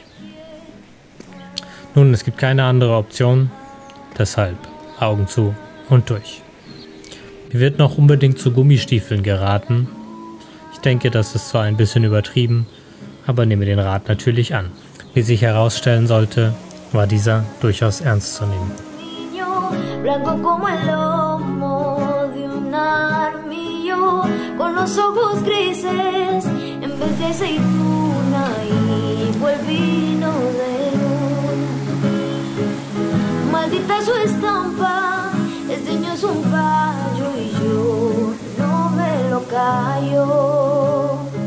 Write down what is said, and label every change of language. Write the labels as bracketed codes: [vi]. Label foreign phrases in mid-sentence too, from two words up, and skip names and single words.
[de] Nun, es gibt keine andere Option, deshalb Augen zu und durch. Mir wird noch unbedingt zu Gummistiefeln geraten. Ich denke, das ist zwar ein bisschen übertrieben, aber nehme den Rat natürlich an. Wie sich herausstellen sollte, war dieser durchaus ernst zu nehmen. [es] Blanco como el lomo de un armillo, con los ojos grises en vez de aceituna y el vino de luna. Maldita su estampa, este niño es un gallo y yo no me lo callo.